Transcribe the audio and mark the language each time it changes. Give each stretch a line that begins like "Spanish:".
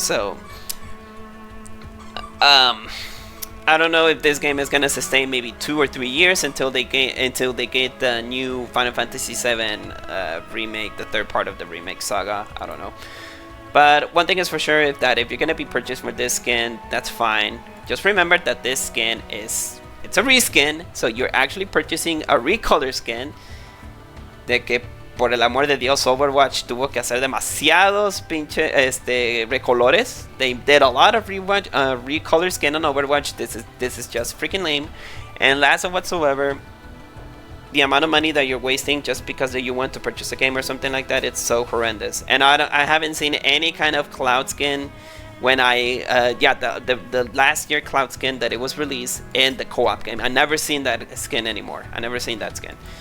English: So, I don't know if this game is gonna sustain maybe 2 or 3 years until they get the new Final Fantasy VII remake, the third part of the remake saga. I don't know. But one thing is for sure is that if you're gonna be purchased for this skin, that's fine. Just remember that this skin it's a reskin, so you're actually purchasing a recolor skin.
Spanish: De que por el amor de Dios, Overwatch tuvo que hacer demasiados pinche recolores.
English: They did a lot of recolor skin on Overwatch. This is just freaking lame. And last of whatsoever, the amount of money that you're wasting just because you want to purchase a game or something like that, it's so horrendous. And I haven't seen any kind of cloud skin when the last year cloud skin that it was released in the co-op game. I never seen that skin anymore. I never seen that skin.